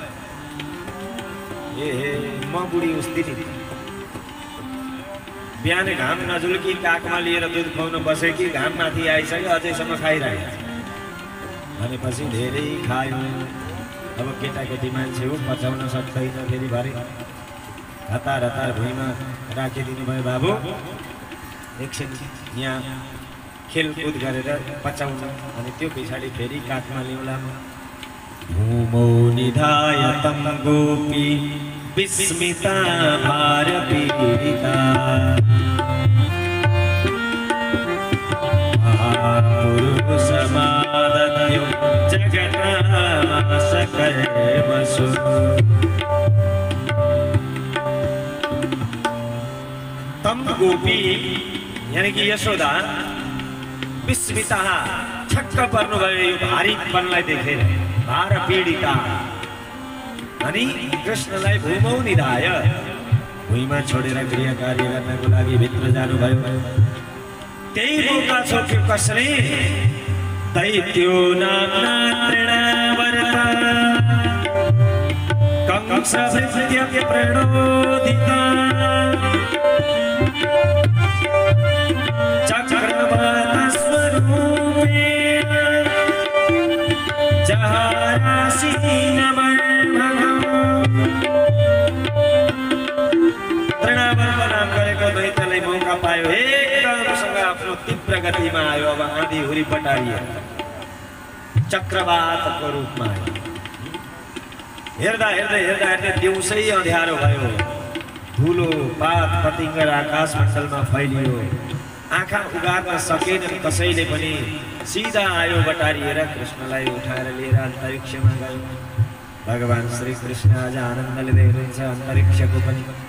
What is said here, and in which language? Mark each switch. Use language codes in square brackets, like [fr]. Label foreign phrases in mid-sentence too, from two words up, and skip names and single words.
[ne] ए म बुढी उस्ती नि, बिहान घाम नजुल्की काखमा लिएर दुध खुवाउन बसेकी, घाम माथि आइसक्यो अझैसम्म खाइरहेको भनेपछि धेरै खायो। अब केटाकेटी मान्छे हो, पचाउन सक्दैन, फेरि भरे हतार हतार भुइँमा राखिदिनु भयो। बाबु एकछिन यहाँ खेलकुद गरेर पचाउन अनि त्यो पछाडि फेरि काखमा ल्याउला [sa] भूमौ निधाय तं गोपी विस्मिता भारपीडिता महापुरुषमादत्यो जगतामाशकर्मसु तं गोपी [ne] यानी कि यशोदा विस्मिता छक्क पर्नुभयो यो भारीपनलाई देखेर [sa] भार पीडिता [ne] अनि कृष्णलाई [sa] भूमौ निधाय [ne] भुइँमा छोडेर गृह कार्य गर्नको लागि भित्र जानुभयो त्यही मौका छोड्यो कसले [sa] दैत्यो नाम्ना तृणावर्त कंसभृत्य प्रणोदिता चक्रवातस्वरूपेण [ne] तृणावर्त नाम गरेको दैत्यले मौका पायो एकदमसँग आफ्नो तीव्र गतिमा आयो अब आँधी हुरी पटारियो चक्रवातको रूपमा आयो हेर्दा हेर्दै हेर्दा हेर्दै दिउँसै अँध्यारो भयो धुलो पात पतिङ्गर आकाश मण्डलमा फैलियो आँखा उगार्न सकेन कसैले पनि सिधा आयो बटारिएर कृष्णलाई उठाएर लिएर अन्तरिक्षमा गयो भगवान श्री कृष्ण आज आनन्द लिँदै हुनुहुन्छ अन्तरिक्षको पनि